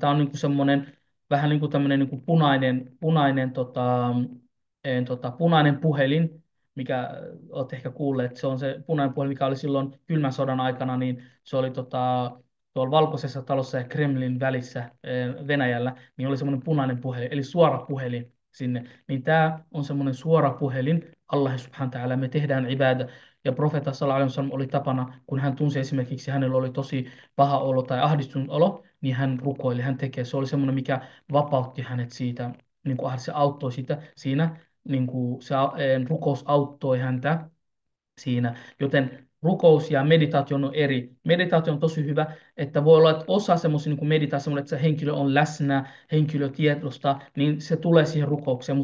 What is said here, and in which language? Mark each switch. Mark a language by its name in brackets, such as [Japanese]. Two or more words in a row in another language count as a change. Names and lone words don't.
[Finnish] Tämä on niinku semmoinen vähän niin kuin tämmöinen niinku punainen puhelin, mikä olette ehkä kuulleet, se on se punainen puhelin, mikä oli silloin kylmän sodan aikana, niin se oli tuolla Valkoisessa talossa ja Kremlin välissä Venäjällä, niin oli semmoinen punainen puhelin, eli suora puhelin sinne. Niin tämä on semmoinen suora puhelin, [Arabic] الله سبحانه وتعالى, [Finnish] me tehdään ibada. Ja profeetta [Arabic] صلى الله عليه وسلم [Finnish] oli tapana, kun hän tunsi esimerkiksi, hänellä oli tosi paha olo tai ahdistunut olo, niin hän rukoili, hän tekee. Se oli semmoinen, mikä vapautti hänet siitä, niin kuin se auttoi sitä siinä niin kuin rukous auttoi häntä siinä. Joten rukous ja meditaatio on eri. Meditaatio on tosi hyvä, että voi olla, että osa semmoisia niin meditaatio, että se henkilö on läsnä, henkilö tietoista, niin se tulee siihen rukoukseen.